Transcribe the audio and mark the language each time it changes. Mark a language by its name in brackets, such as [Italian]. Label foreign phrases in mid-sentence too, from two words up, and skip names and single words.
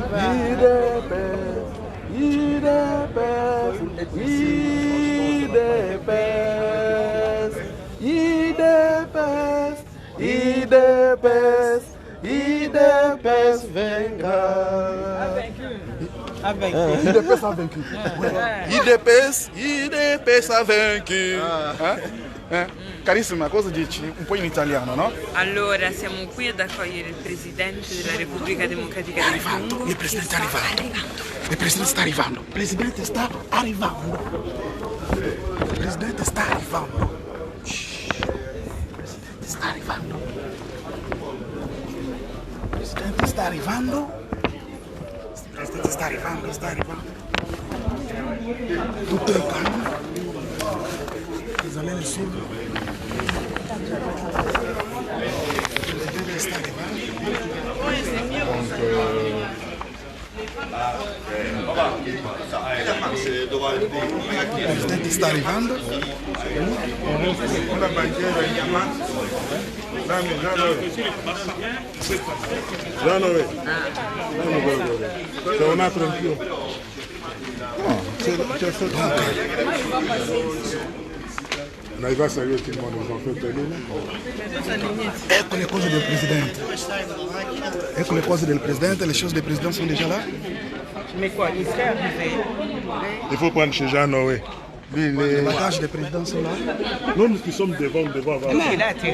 [French] IDPS vaincra. IDPS a vaincu. IDPS a vaincu. [Italian] Carissima, cosa dici? Un po' in italiano, no? Allora, siamo qui ad accogliere il Presidente della Repubblica Democratica del Congo. Il Presidente sta arrivando. Il Presidente sta arrivando. Il Presidente sta arrivando. Il Presidente sta arrivando. Il Presidente sta arrivando. Il Presidente sta arrivando. Il Presidente sta arrivando, sta arrivando. Tutto è calmo. [French] Vous allez le suivre. [Italian] Le Presidente sta arrivando. Il Presidente sta arrivando. [French] C'est un autre pion. On arrive à saluer tout le monde, ils ont fait télé là. [Italian] Ecco le cose del Presidente. Ecco le cose del Presidente, [French] les choses du Président sont déjà là. Mais quoi, il serait arrivé? Il faut prendre chez Jean Noé. Les bagages des présidents sont là. Nous qui sommes devant. Il a atterri.